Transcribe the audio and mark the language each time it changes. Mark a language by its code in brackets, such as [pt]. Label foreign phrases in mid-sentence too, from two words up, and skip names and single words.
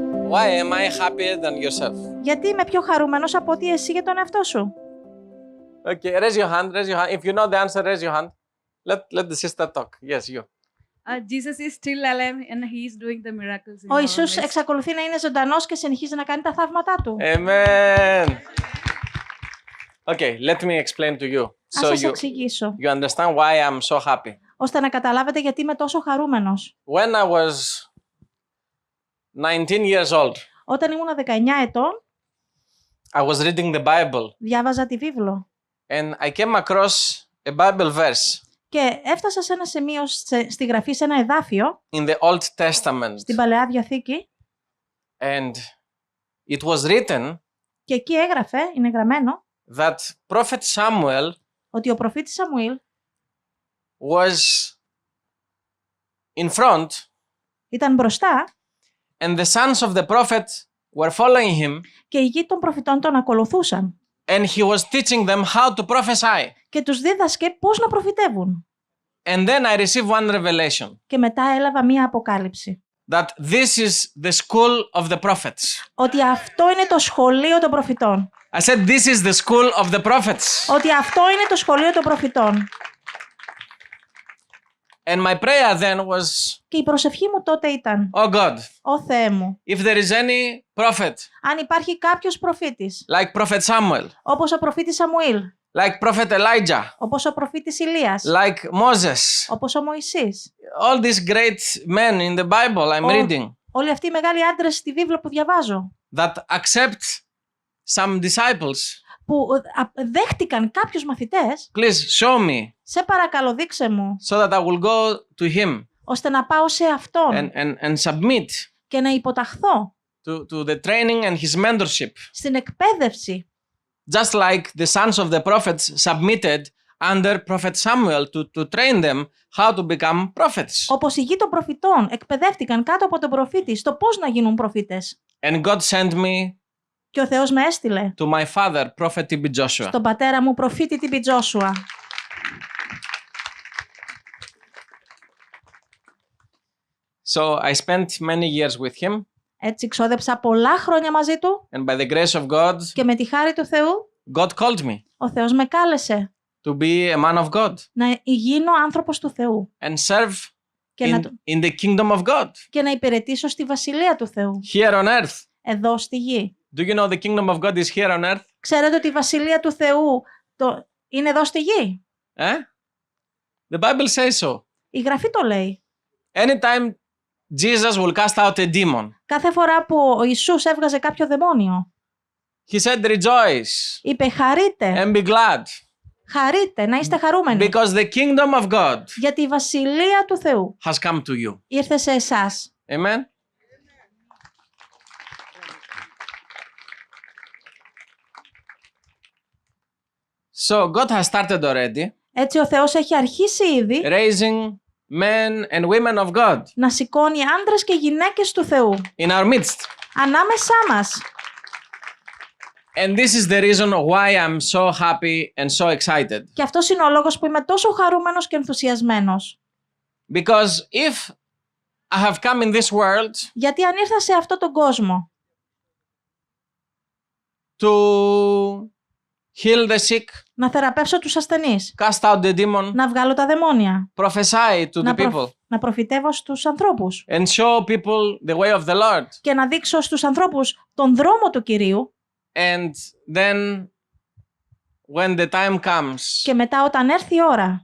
[en] Why am I happier than yourself? [el] Γιατί είμαι πιο χαρούμενος από ότι εσύ για τον εαυτό σου. [en] Okay, raise your hand. Raise your hand. If you know the answer, raise your hand. Let the sister talk. Yes, you. Jesus is still alive and he is doing the miracles in [el] Ο [en] our [el] Ιησούς [en] midst. [el] εξακολουθεί να είναι ζωντανός και συνεχίζει να κάνει τα θαύματά του. [en] Amen. Okay, let me explain to you. [el] Ας σας εξηγήσω, [en] you understand why I'm so happy. [el] ώστε να καταλάβετε γιατί είμαι τόσο χαρούμενος. [en] When I was 19 years old, [el] Όταν ήμουν 19 ετών, [en] I was reading the Bible [el] διάβαζα τη βίβλο [en] and I came across a Bible verse [el] και έφτασα σε ένα σημείο στη γραφή, σε ένα εδάφιο, [en] in the Old Testament. [el] στην Παλαιά Διαθήκη, [en] And it was written [el] και εκεί έγραφε, είναι γραμμένο, [en] that Prophet Samuel [el] ότι ο προφήτης Σαμουήλ [en] was in front [el] ήταν μπροστά [en] and the sons of the prophet were following him [el] και οι γη των προφητών τον ακολουθούσαν [en] and he was teaching them how to prophesy. [el] και τους δίδασκε πώς να προφητεύουν. [en] And then I received one revelation [el] Και μετά έλαβα μία αποκάλυψη. [en] that this is the school of the prophets. [el] Ότι αυτό είναι το σχολείο των προφητών. [en] I said this is the school of the prophets. [el] Ότι αυτό είναι το σχολείο των προφητών. [en] And my prayer then was, [el] Και η προσευχή μου τότε ήταν, [en] oh God, [el] «Ω Θεέ μου, [en] if there is any prophet [el] αν υπάρχει κάποιος προφήτης, [en] like Prophet Samuel, [el] όπως ο προφήτης Σαμουήλ, [en] like Prophet Elijah, [el] όπως ο προφήτης Ηλίας, [en] like Moses, [el] όπως ο Μωυσής, [en] all these great men in the Bible I'm reading [el] όλοι αυτοί οι μεγάλοι άντρες στη βίβλο που διαβάζω, [en] that accept some disciples, [el] που δέχτηκαν κάποιους μαθητές, [en] please show me [el] σε παρακαλώ δείξε μου, [en] so that I will go to him [el] ώστε να πάω σε αυτόν [en] and submit [el] και να υποταχθώ [en] to the training and his mentorship. [el] στην εκπαίδευση. [en] Just like the sons of the prophets submitted under Prophet Samuel to train them how to become prophets. [el] Όπως οι γη των προφητών εκπαιδεύτηκαν κάτω από τον προφήτη στο πώς να γίνουν προφήτες. [en] And God sent me [el] Και ο Θεός με έστειλε [en] to my father, Prophet T.B. Joshua. [el] στον πατέρα μου προφήτη T.B. Joshua. [en] So I spent many years with him, [el] Έτσι ξόδεψα πολλά χρόνια μαζί του [en] and by the grace of God, [el] και με τη χάρη του Θεού [en] God called me [el] ο Θεός με κάλεσε [en] to be a man of God [el] να γίνω άνθρωπος του Θεού [en] and serve [el] και, [en] in the kingdom of God [el] και να υπηρετήσω στη Βασιλεία του Θεού, [en] here on earth. [el] εδώ στη γη. [en] Do you know the kingdom of God is here on earth? [el] Ξέρετε ότι η Βασιλεία του Θεού είναι εδώ στη γη. [en] The Bible says so. [el] Η Γραφή το λέει. [en] Anytime Jesus will cast out a demon, [el] Κάθε φορά που ο Ιησούς έβγαζε κάποιο δαιμόνιο, [en] he said rejoice [el] είπε χαρείτε, [en] and be glad [el] χαρείτε, να είστε χαρούμενοι. [en] because the kingdom of God [el] Γιατί η Βασιλεία του Θεού [en] has come to you. [el] ήρθε σε εσάς. [en] Amen. So God has started already [el] Έτσι ο Θεός έχει αρχίσει ήδη [en] raising men and women of God [el] να σηκώνει άντρες και γυναίκες του Θεού [en] in our midst. [el] ανάμεσά μας. [en] And this is the reason why I'm so happy and so excited. [el] Και αυτός είναι ο λόγος που είμαι τόσο χαρούμενος και ενθουσιασμένος. [en] Because if I have come in this world [el] Γιατί αν ήρθα σε αυτόν τον κόσμο [en] to heal the sick, [el] να θεραπεύσω τους ασθενείς, [en] cast out the demon, [el] να βγάλω τα δαιμόνια, [en] prophesy to the people, [el] να προφητεύω στους ανθρώπους [en] and show people the way of the Lord. [el] και να δείξω στους ανθρώπους τον δρόμο του Κυρίου, [en] And then when the time comes, [el] και μετά όταν έρθει η ώρα